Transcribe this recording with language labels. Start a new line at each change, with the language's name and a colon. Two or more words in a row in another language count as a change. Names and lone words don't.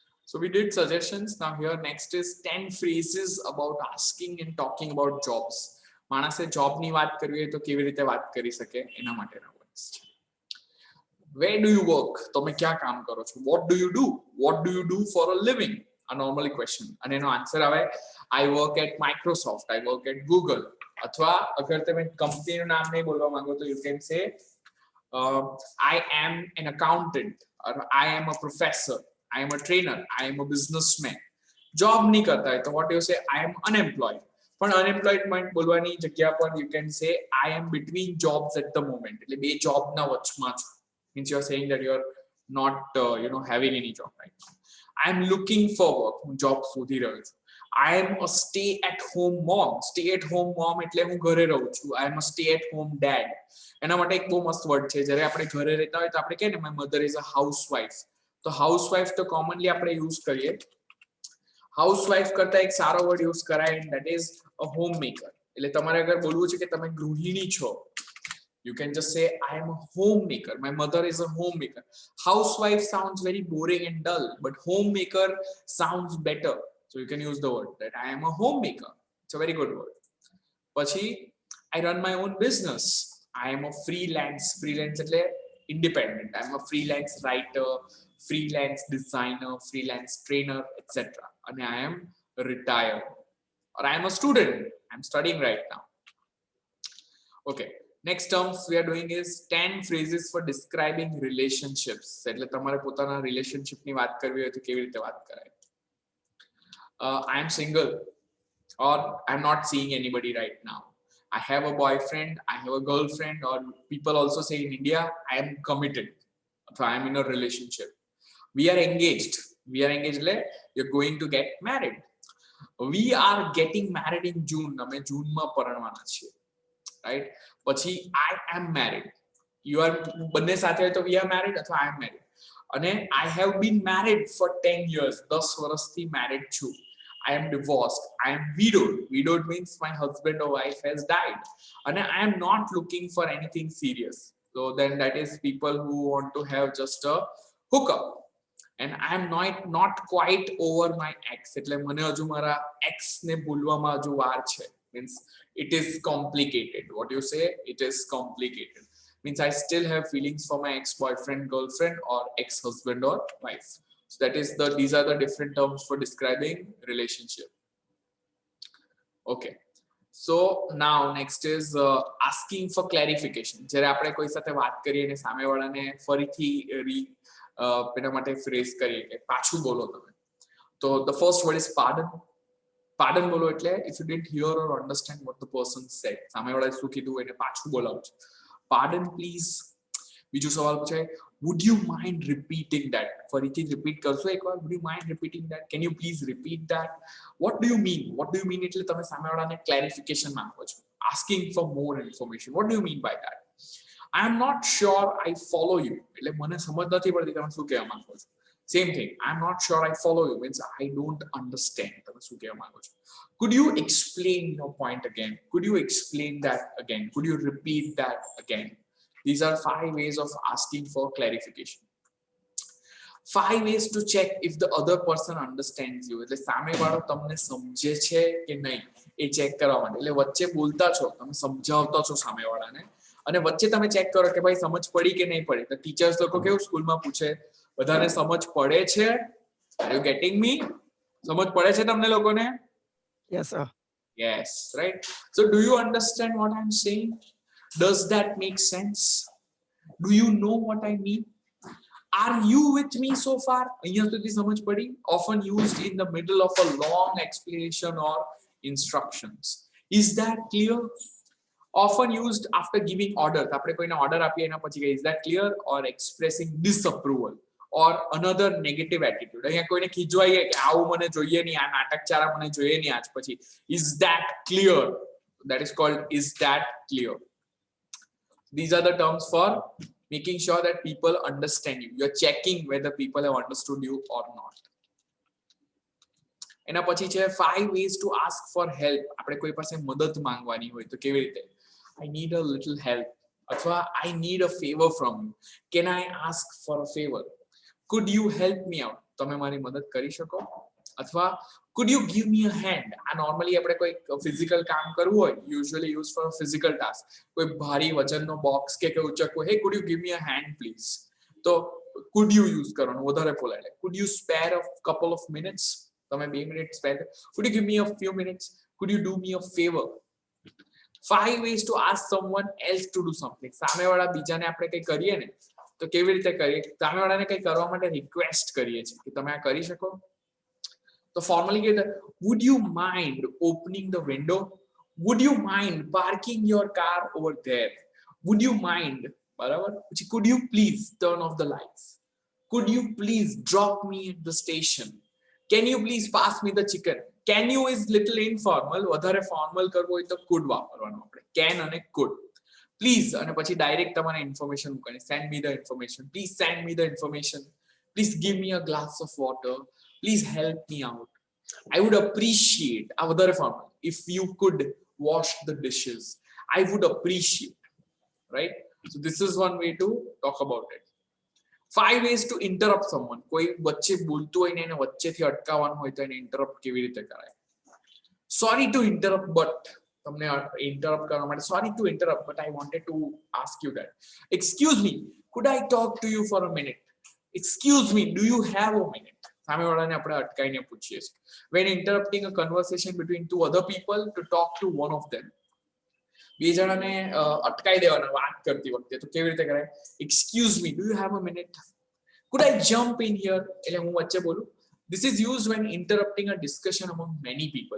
English: So we did suggestions. Now here next is 10 phrases about asking and talking about jobs.
Gujarati: માણસે જોબ ની વાત કરવી હોય તો કેવી રીતે વાત કરી શકે એના માટેના words છે.
English: Where do you work?
Gujarati: તમે ક્યાં કામ કરો છો?
English: What do you do? What do you do for a living? A normal question.
Gujarati: અને એનો આન્સર આવે
English: I work at Microsoft, I work at Google.
Gujarati: અથવા અગર તમે કંપનીનું નામ નહીં બોલવા માંગો તો
English: you can say I am an accountant or I am a professor, I am a trainer, I am a businessman.
Gujarati: Job નહીં કરતા હોય તો
English: what do you say? I am unemployed.
Gujarati: પણ unemployment બોલવાની જગ્યા પર
English: you can say I am between jobs at the moment.
Gujarati: એટલે બે જોબના વચમાં છું.
English: Means you are saying that you are not having any job right now. I am looking for work.
Gujarati: હું job શોધી રહ્યો છું.
English: I am a stay at home mom. Stay at home mom
Gujarati: એટલે હું ઘરે રહું છું.
English: I am a stay at home dad.
Gujarati: એના માટે એક બહુ મસ્ત વર્ડ છે. જ્યારે આપણે ઘરે રહેતા હોય તો આપણે કહે ને
English: my mother is a housewife.
Gujarati: તો housewife તો commonly આપણે use કરીએ. Housewife કરતા એક સારો વર્ડ યુઝ કરાય
English: and that is a homemaker.
Gujarati: એટલે તમારે અગર બોલવું છે કે તમે ગૃહિણી છો,
English: you can just say I am a homemaker. My mother is a homemaker. Housewife sounds very boring and dull, but homemaker sounds better. So you can use the word that I am a homemaker. It's a very good word. Pachi, I run my own business. I am a freelance. Freelance એટલે independent. I am a freelance writer, freelance designer, freelance trainer, etc. And I am retired. Or I am a student. I am studying right now. Okay. Next terms we are doing is 10 phrases for describing relationships.
Gujarati: એટલે તમારે પોતાના relationship ની વાત કરવી હોય તો કેવી રીતે વાત કરાય?
English: I am single or I am not seeing anybody right now. I have a boyfriend, I have a girlfriend, or people also say in India I am committed. So I am in a relationship. We are engaged. We are engaged એટલે you're going to get married. We are getting married in June.
Gujarati: અમે જૂનમાં પરણવાના છીએ. Right? પછી
English: I am married. You are
Gujarati: બંને સાથે હોય તો
English: we are married અથવા I am married. અને I have been married for 10 years.
Gujarati: 10 વર્ષથી married છું.
English: I am divorced. I am widowed. Widowed means my husband or wife has died. And I am not looking for anything serious. So then that is people who want to have just a hookup. And I am not quite over my ex.
Gujarati: એટલે મને હજુ મારા ex ને ભૂલવામાં હજુ વાર છે.
English: Means it is complicated. What you say? It is complicated. Means I still have feelings for my ex-boyfriend, girlfriend, or ex-husband or wife. So that is these are the different terms for describing relationship. Okay. So now next is asking for clarification.
Gujarati: જ્યારે આપણે કોઈ સાથે વાત કરીએ અને સામેવાળાને ફરીથી એના માટે phrase કરીએ કે પાછું બોલો તમે.
English: તો the first word is pardon. Pardon
Gujarati: બોલો એટલે
English: if you didn't hear or understand what the person said.
Gujarati: સામેવાળાએ શું કીધું એને પાછું બોલાવો છે.
English: Pardon please.
Gujarati: બીજો સવાલ પૂછાય
English: would you mind repeating that?
Gujarati: ફરીથી repeat કરશો એકવાર?
English: Would you mind repeating that? Can you please repeat that? What do you mean? What do you mean
Gujarati: એટલે તમે સામેવાળાને clarification માંગો છો.
English: Asking for more information. What do you mean by that? I am not sure I follow you.
Gujarati: એટલે મને સમજ નથી પડતી તમે શું કહેવા માંગો છો.
English: Same thing. I am not sure I follow you means I don't understand.
Gujarati: તમે શું કહેવા માંગો છો.
English: Could you explain your point again? Could you explain that again? Could you repeat that again? These are 5 ways of asking for clarification. 5 ways to check if the other person understands you.
Gujarati: એટલે સામેવાળો તમને સમજે છે કે નહીં એ ચેક કરવા માટે. એટલે વચ્ચે બોલતા છો તમે સમજાવતા છો સામેવાળાને અને વચ્ચે તમે ચેક કરો કે ભાઈ સમજ પડી કે નહીં પડી. તો ટીચર્સ લોકો કેવું સ્કૂલમાં પૂછે બધાને સમજ પડે છે?
English: Are you getting me?
Gujarati: સમજ પડે છે તમને લોકોને?
English: Yes, sir. Yes, right. So do you understand what I'm saying? Does that make sense? Do you know what I mean? Are you with me so far?
Gujarati: અહીંયા સુધી સમજ પડી?
English: Often used in the middle of a long explanation or instructions. Is that clear? Often used after giving orders.
Gujarati: આપણે કોઈને order આપીએ એના પછી
English: is that clear? Or expressing disapproval or another negative attitude.
Gujarati: અહીંયા કોઈને ખીજવાઈએ કે આવું મને જોઈએ નહીં, આ નાટકચારા મને જોઈએ નહીં આજ પછી.
English: Is that clear? That is called is that clear? These are the terms for making sure that people understand you. You're checking whether people have understood you or not.
Gujarati: એના પછી છે
English: 5 ways to ask for help.
Gujarati: આપણે કોઈ પાસે મદદ માંગવાની હોય તો કેવી રીતે?
English: I need a little help. અથવા I need a favor from you. Can I ask for a favor? Could you help me out?
Gujarati: તમે મારી મદદ કરી શકો? અથવા
English: could you give me a hand?
Gujarati: આ નોર્મલી આપણે કોઈ ફિઝિકલ કામ કરવું હોય,
English: usually use for physical task,
Gujarati: કોઈ ભારી વજનનો બોક્સ કે ઉચકવું,
English: hey could you give me a hand please?
Gujarati: તો
English: could you
Gujarati: યુઝ કરવાનું, વધારે પોલાઇટ.
English: could you spare a couple of minutes?
Gujarati: તમે 2 મિનિટ સ્પેર.
English: could you give me a few minutes? could you do me a favor? 5 ways to ask someone else to do something.
Gujarati: સામેવાળા બીજાને આપણે કંઈ કરીએ ને તો કેવી રીતે કરીએ? સામેવાળાને કંઈ કરવા માટે રિક્વેસ્ટ કરીએ છીએ કે તમે આ કરી શકો? તો ફોર્મલી કહેતા,
English: would you mind opening the window? would you mind parking your car over there? would you mind,
Gujarati: બરાબર?
English: પછી could you please turn off the lights? could you please drop me at the station? can you please pass me the chicken? can you is little informal,
Gujarati: વધારે ફોર્મલ કરવો હોય તો could વાપરવાનું આપણે, can અને could. please અને પછી ડાયરેક્ટ તમારે ઇન્ફોર્મેશન મૂકવાની,
English: send me the information, please send me the information, please give me a glass of water, please help me out, I would appreciate,
Gujarati: આ વધારે ફોર્મલ,
English: if you could wash the dishes, I would appreciate, right? so this is one way to talk about it. 5 ways to interrupt someone.
Gujarati: કોઈ વચ્ચે બોલતું હોય ને એને વચ્ચેથી અટકાવવાનું હોય તો એને ઇન્ટરપ્ટ કેવી રીતે કરાય?
English: sorry to interrupt but,
Gujarati: તમને ઇન્ટરપ્ટ કરવા માટે
English: sorry to interrupt but I wanted to ask you that. excuse me, could I talk to you for a minute? excuse me, do you have a minute?
Gujarati: સામેવાળાને આપણે અટકાઈને પૂછીએ છીએ.
English: when interrupting a conversation between two other people to talk to one of them.
Gujarati: બે જણાને અટકાઈ દેવાના વાત કરતી વખતે તો કેવી રીતે કરાય?
English: excuse me, do you have a minute? could I jump in here?
Gujarati: એટલે હું વચ્ચે બોલું.
English: this is used when interrupting a discussion among many people.